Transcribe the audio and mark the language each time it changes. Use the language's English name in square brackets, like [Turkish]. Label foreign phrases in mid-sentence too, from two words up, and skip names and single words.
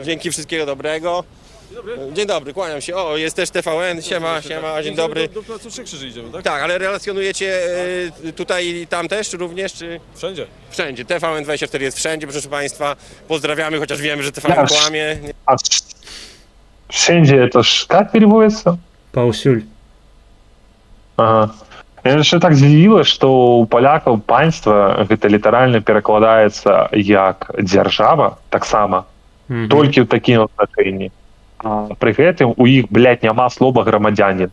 [Polish] Dzięki, wszystkiego dobrego. Dzień dobry, kłaniam się. O, jest też TVN, siema, dzień dobry. Do placu Trzech Krzyży idziemy, tak? Tak, ale relacjonujecie tutaj i tam też również, czy? Wszędzie. Wszędzie. TVN24 jest wszędzie, proszę państwa. Pozdrawiamy, chociaż wiemy, że TVN kłamie. [Russian] А wszędzie это ж как переводится? [Belarusian] Паўсюль. Ага. Меня яшчэ так здзівіла, што у палякаў панства гэта літаральна перакладаецца як дзяржава, таксама, толькі ў такім значэнні. А пры гэтым у іх, блядь, няма слова грамадзянин.